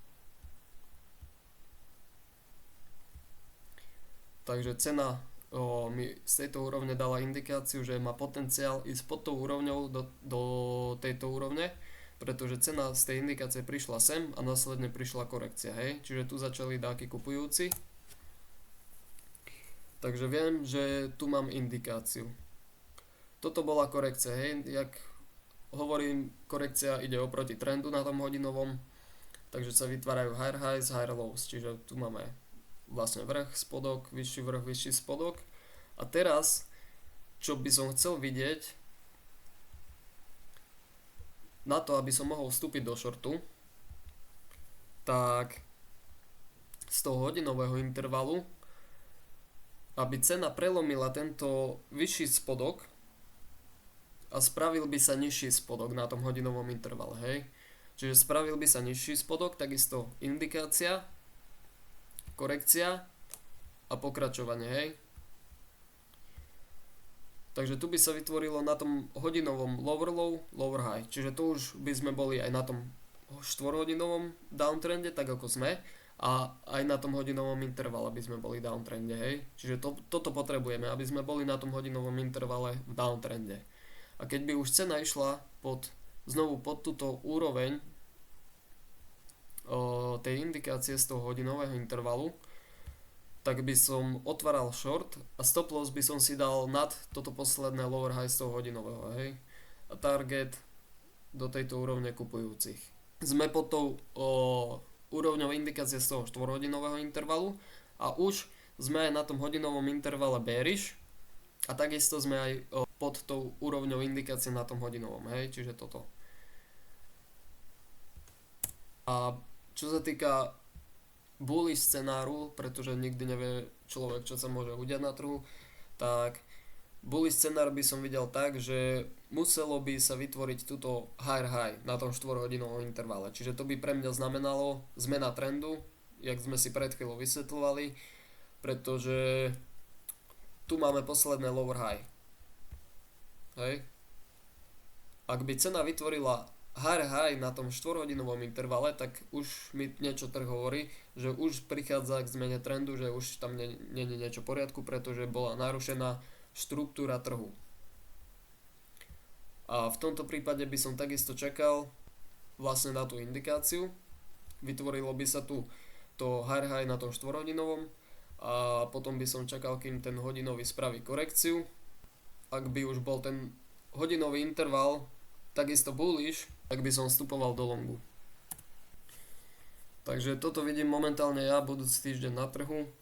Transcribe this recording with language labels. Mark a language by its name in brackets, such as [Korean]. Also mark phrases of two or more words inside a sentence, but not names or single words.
[Slovak] Takže cena mi z tejto úrovne dala indikáciu, že má potenciál ísť pod tou úrovňou do tejto úrovne, pretože cena z tej indikácie prišla sem a následne prišla korekcia, hej. Čiže tu začali dáky kupujúci. Takže viem, že tu mám indikáciu. Toto bola korekcia, hej. Jak hovorím, korekcia ide oproti trendu na tom hodinovom, takže sa vytvárajú [English] higher highs, higher lows. [Slovak] Čiže tu máme vlastne vrch, spodok, vyšší vrch, vyšší spodok. A teraz, čo by som chcel vidieť, na to, aby som mohol vstúpiť do shortu, tak z toho hodinového intervalu, aby cena prelomila tento vyšší spodok a spravil by sa nižší spodok na tom hodinovom intervale, hej. Čiže spravil by sa nižší spodok, takisto indikácia, korekcia a pokračovanie, hej. Takže tu by sa vytvorilo na tom hodinovom [English] lower low, lower high. [Slovak] Čiže tu už by sme boli aj na tom 4-hodinovom downtrende, tak ako sme. A aj na tom hodinovom intervale by sme boli v downtrende, hej. Čiže toto potrebujeme, aby sme boli na tom hodinovom intervale v downtrende. A keď by už cena išla znovu pod túto úroveň tej indikácie z toho hodinového intervalu, tak by som otváral short a [English] stop loss [Slovak] by som si dal nad toto posledné [English] lower high [Slovak] z toho hodinového, hej. A target do tejto úrovne kupujúcich. Sme pod tou úrovňou indikácie z toho 4-hodinového intervalu a už sme aj na tom hodinovom intervale bearish a takisto sme aj pod tou úrovňou indikácie na tom hodinovom, hej, čiže toto. A čo sa týka bullish scenáru, pretože nikdy nevie človek, čo sa môže udiať na trhu, tak bullish scenár by som videl tak, že muselo by sa vytvoriť túto [English] higher high [Slovak] na tom 4-hodinovom intervale. Čiže to by pre mňa znamenalo zmena trendu, jak sme si pred chvíľou vysvetľovali, pretože tu máme posledné [English] lower high. [Slovak] Hej. Ak by cena vytvorila [English] higher high [Slovak] na tom 4-hodinovom intervale, tak už mi niečo trh hovorí, že už prichádza k zmene trendu, že už tam nie je niečo v poriadku, pretože bola narušená štruktúra trhu. A v tomto prípade by som takisto čakal vlastne na tú indikáciu. Vytvorilo by sa tu to [English] higher high [Slovak] na tom 4-hodinovom a potom by som čakal, kým ten hodinový spraví korekciu. Ak by už bol ten hodinový interval takisto bullish, tak by som vstupoval do longu. Takže toto vidím momentálne ja budúci týždeň na trhu.